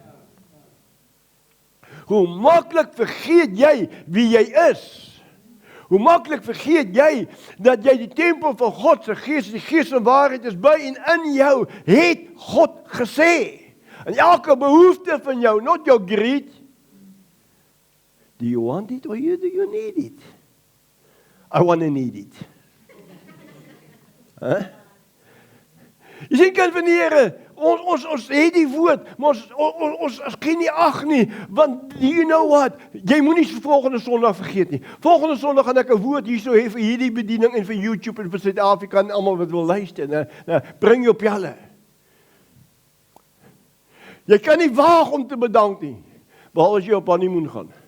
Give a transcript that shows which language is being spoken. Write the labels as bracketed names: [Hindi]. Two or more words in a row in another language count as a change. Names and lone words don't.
[Afrikaans] Hoe maklik vergeet jy wie jy is? Hoe maklik vergeet jy dat jy die tempel van God se Gees, die Gees van waarheid is by en in jou het God gesê. En elke behoefte van jou, [English] not your greed. Do you want it or do you need it? I want to need it. [Afrikaans] Jy sien, kind van die Here, ons het die woord, maar ons ken nie ag nie, want [English] you know what, [Afrikaans] jy moenie volgende Sondag vergeet nie. Volgende Sondag gaan ek 'n woord hierso hê vir hierdie bediening en vir YouTube en vir Suid-Afrika en almal wat wil luister. Bring jou pelle. Jy kan nie waag om te bedank nie, behalwe as jy op honeymoon gaan.